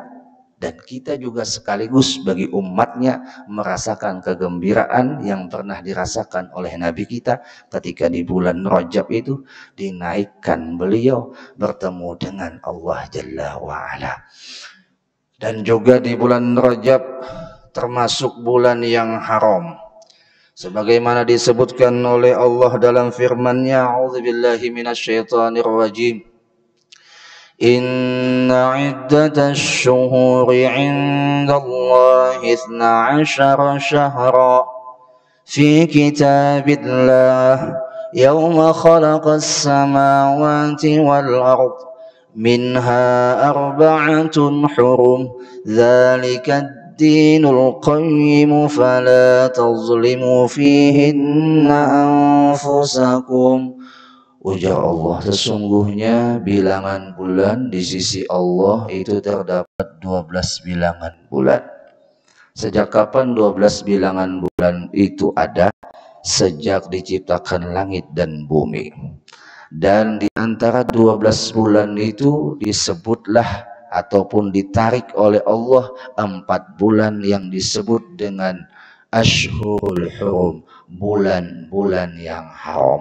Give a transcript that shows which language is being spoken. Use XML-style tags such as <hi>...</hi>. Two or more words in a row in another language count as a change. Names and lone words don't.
<id>Dan kita juga sekaligus bagi umatnya merasakan kegembiraan yang pernah dirasakan oleh Nabi kita ketika di bulan Rajab itu dinaikkan beliau bertemu dengan Allah</id> <ar>جل وعلا.</ar> <id>Dan juga di bulan Rajab termasuk bulan yang haram, sebagaimana disebutkan oleh Allah dalam firman-Nya,</id> <ar>أعوذ بالله من الشيطان الرجيم, إن عدة الشهور عند الله 12 شهرا في كتاب الله يوم خلق السماوات والأرض منها أربعة حرم ذلك الدين القيم فلا تظلموا فيهن أنفسكم.</ar> <id>Ujar Allah, sesungguhnya bilangan bulan di sisi Allah itu terdapat 12 bilangan bulan. Sejak kapan 12 bilangan bulan itu ada? Sejak diciptakan langit dan bumi. Dan di antara 12 bulan itu disebutlah ataupun ditarik oleh Allah 4 bulan yang disebut dengan</id> <ar>الأشهر الحرم,</ar> <id>bulan-bulan yang haram.</id>